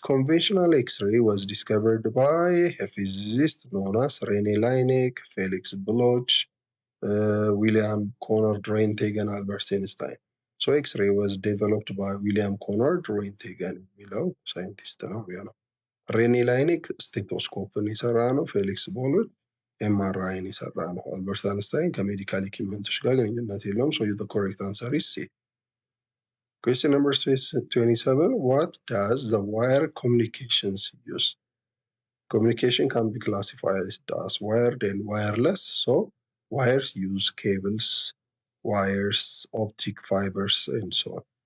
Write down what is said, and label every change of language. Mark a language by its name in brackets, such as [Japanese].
[English] Conventional X-ray was discovered by a physicist known as René Laennec, Felix Bloch, William Conrad Roentgen, Albert Einstein. So X-ray was developed by William Conrad Roentgen [Amharic] የሚለው ሳይንቲስት ነው የሚሆነው። ሬኔ ላይኔክ ስቴቶስኮፕን የሰራ ነው። ፌሊክስ ቦሎች ኤምአርአይን የሰራ ነው። አልበርት አንስታይን ከሜዲካል ኢኩዊፕመንቶች ጋር ግንኙነት የለውም። [English] ሶ the correct answer is C. Question number 27. What does the wire communications use? Communication can be classified as wired and wireless. So wires use cables, wires, optic fibers, and so on.